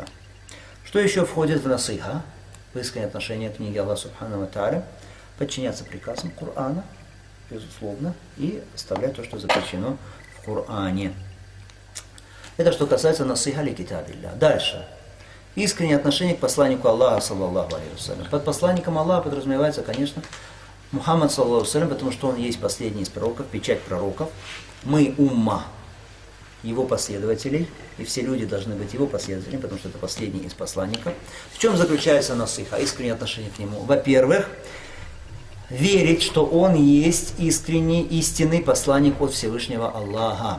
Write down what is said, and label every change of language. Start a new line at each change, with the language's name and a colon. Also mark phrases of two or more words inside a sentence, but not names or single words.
Russian: Что еще входит в насиха, в искреннее отношение к книге Аллаха
Arabic: سبحانه وتعالى?
Russian: Подчиняться приказам Корана, безусловно, и оставлять то, что запрещено в Коране. Это что касается
Arabic: نصيحة لكتاب الله.
Russian: Дальше. Искреннее отношение к посланнику Аллаха,
Arabic: صلى الله عليه وسلم.
Russian: Под посланником Аллаха подразумевается, конечно,
Arabic: Мухаммад, صلى الله عليه وسلم,
Russian: потому что он есть последний из пророков, печать пророков. Мы умма, его последователей, и все люди должны быть его последователями, потому что это последний из посланников. В чем заключается насиха, искреннее отношение к нему? Во-первых, верить, что он есть искренний, истинный посланник от Всевышнего Аллаха.